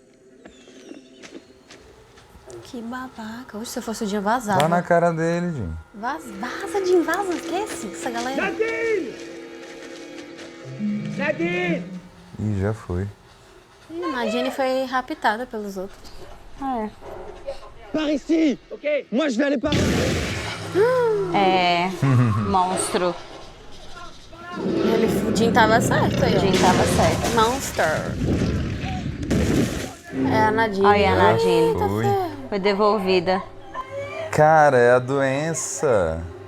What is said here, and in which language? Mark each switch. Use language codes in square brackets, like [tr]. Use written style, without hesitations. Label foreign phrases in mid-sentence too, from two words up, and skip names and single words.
[pt] Que babaca. Hoje, se eu fosse o dia, vazava. Tá na cara dele, Jim. Vaza, Jim, vaza. Esquece essa galera. Nadine! Ih, já foi. Ih, a Nadine foi raptada pelos outros. É. [fr] Par ici. Ok. Moi, je vais aller par... [pt] É. Monstro. O Jim tava certo aí, ó. Jim tava certo. Monster. É a Nadine. Olha a Nadine. Foi. Foi devolvida. Cara, é a doença.